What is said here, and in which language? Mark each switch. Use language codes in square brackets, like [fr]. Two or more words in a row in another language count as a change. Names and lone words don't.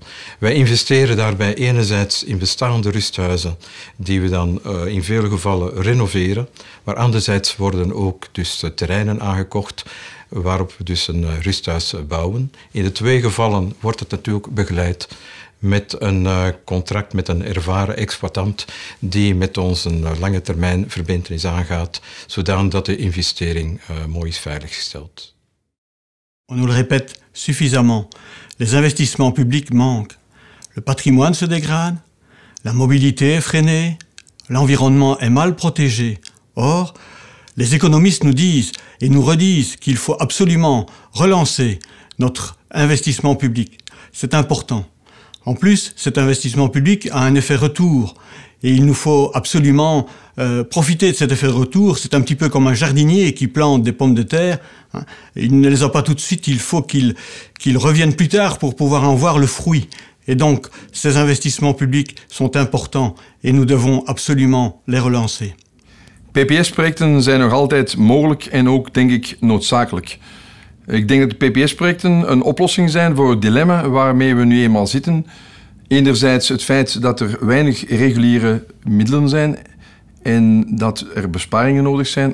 [nl] Wij investeren daarbij enerzijds in bestaande rusthuizen die we dan in vele gevallen renoveren, maar anderzijds worden ook dus terreinen aangekocht waarop we dus een rusthuis bouwen. In de twee gevallen wordt het natuurlijk begeleid met een contract met een ervaren exploitant die met ons een lange termijn verbintenis aangaat, zodat de investering mooi is veiliggesteld. [fr] On nous le répète suffisamment, les investissements publics manquent. Le patrimoine se dégrade, la mobilité est freinée, l'environnement est mal protégé. Or, les économistes nous disent et nous redisent qu'il faut absolument relancer notre investissement public. C'est important. En plus, cet investissement public a un effet retour et il nous faut absolument profiter de cet effet retour. C'est un petit peu comme un jardinier qui plante des pommes de terre. Il ne les a pas tout de suite, il faut qu'ils reviennent plus tard pour pouvoir en voir le fruit. Et donc, ces investissements publics sont importants et nous devons absolument les relancer. [nl] PPS-projecten zijn nog altijd mogelijk en ook, denk ik, noodzakelijk. Ik denk dat de PPS-projecten een oplossing zijn voor het dilemma waarmee we nu eenmaal zitten. Enerzijds het feit dat er weinig reguliere middelen zijn en dat er besparingen nodig zijn.